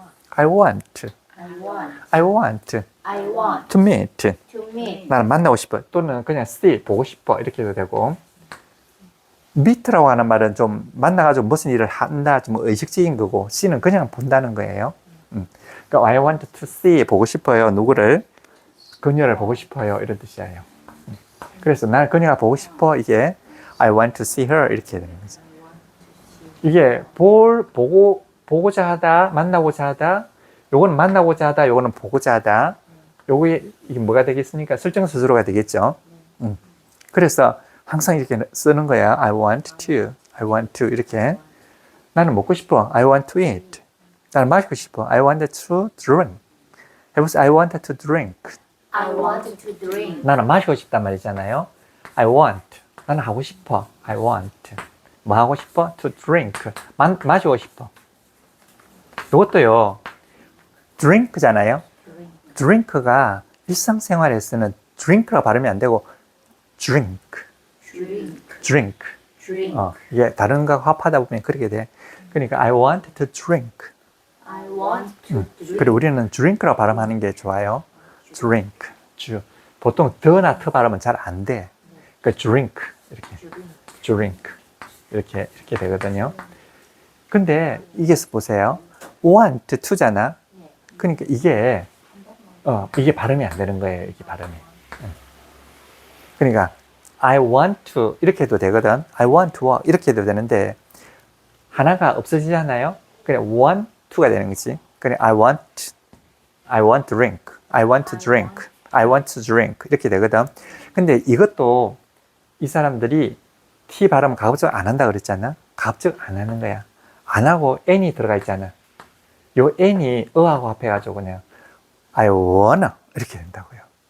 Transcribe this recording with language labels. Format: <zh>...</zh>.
<en>I want. I want. I want I want to meet. to meet.</en> <ko>나는 만나고 싶어. 또는 그냥 see 보고 싶어 이렇게 해도 되고. meet라고 하는 말은 좀 만나가지고 무슨 일을 한다 좀 의식적인 거고 see는 그냥 본다는 거예요.</ko> <en>그러니까 I want to see</en> <ko>보고 싶어요. 누구를? 그녀를 보고 싶어요. 이런 뜻이에요. 그래서 난 그녀가 보고 싶어.</ko> <en>이게 I want to see her</en> <ko>이렇게 되는 거죠. 이게 보고자 하다, 만나고자 하다, 요거는 만나고자 하다, 요거는 보고자 하다. 이게 뭐가 되겠습니까? 설정 스스로가 되겠죠. 그래서 항상 이렇게 쓰는 거야.</ko> <en>I want to</en> <ko>이렇게. 나는 먹고 싶어.</ko> <en>I want to eat.</en> <ko>나는 마시고 싶어.</ko> <en>I want to drink.</en> <ko>해보세요.</ko> <en>I want to drink. I want to drink.</en> <ko>나는 마시고 싶단 말이잖아요.</ko> <en>I want.</en> <ko>나는 하고 싶어. I want. 뭐 하고 싶어?</ko> <en>To drink.</en> <ko>마시고 싶어. 이것도요. drink잖아요. drink가 일상생활에서는 drink라고 발음이 안 되고 drink.</ko> <en>drink.</en> <ko>이게 다른 거 합하다 보면 그렇게 돼. 그러니까</ko> <en>I want to drink. I want to drink.</en> <ko>그리고 우리는 drink라고 발음하는 게 좋아요.</ko> <en>drink.</en> <ko>보통 더나 트 발음은 잘 안 돼. 그러니까 drink. 이렇게. drink. 이렇게 되거든요. 근데 이게 보세요. want to잖아. 그러니까 이게 발음이 안 되는 거예요. 이게 발음이. 그러니까</ko> <en>I want to</en> <ko>이렇게 해도 되거든.</ko> <en>I want to walk</en> <ko>이렇게 해도 되는데 하나가 없어지잖아요. 그냥 want to가 되는 거지. 그냥</ko> <en>I want drink. I want to drink. I want to drink</en> <ko>이렇게 되거든. 근데 이것도 이 사람들이 T 발음 가급적 안 한다 그랬잖아. 가급적 안 하는 거야. 안 하고 N이 들어가 있잖아. 요 N이 어하고 합해가지고 그냥</ko> <en>I wanna</en> <ko>이렇게 된다고요.</ko>